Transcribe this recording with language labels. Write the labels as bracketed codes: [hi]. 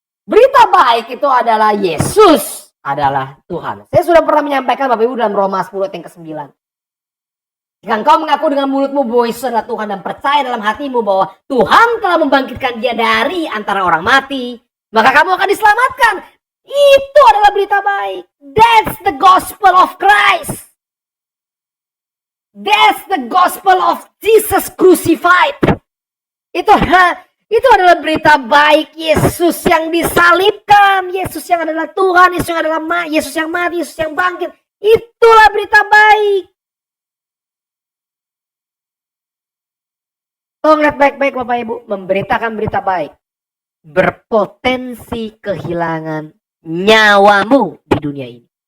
[id] Berita baik itu adalah Yesus adalah Tuhan. Saya sudah pernah menyampaikan Bapak Ibu dalam Roma 10 ayat yang ke-9. Jika engkau mengaku dengan mulutmu bahwa Yesus adalah Tuhan dan percaya dalam hatimu bahwa Tuhan telah membangkitkan dia dari antara orang mati, maka kamu akan diselamatkan. Itu adalah berita baik. [en] That's the gospel of Christ. That's the gospel of Jesus crucified. [id] Itu adalah berita baik Yesus yang disalibkan, Yesus yang adalah Tuhan, Yesus yang adalah Yesus yang mati, Yesus yang bangkit. Itulah berita baik. Tolong lihat baik-baik Bapak Ibu, memberitakan berita baik berpotensi kehilangan nyawamu di dunia ini.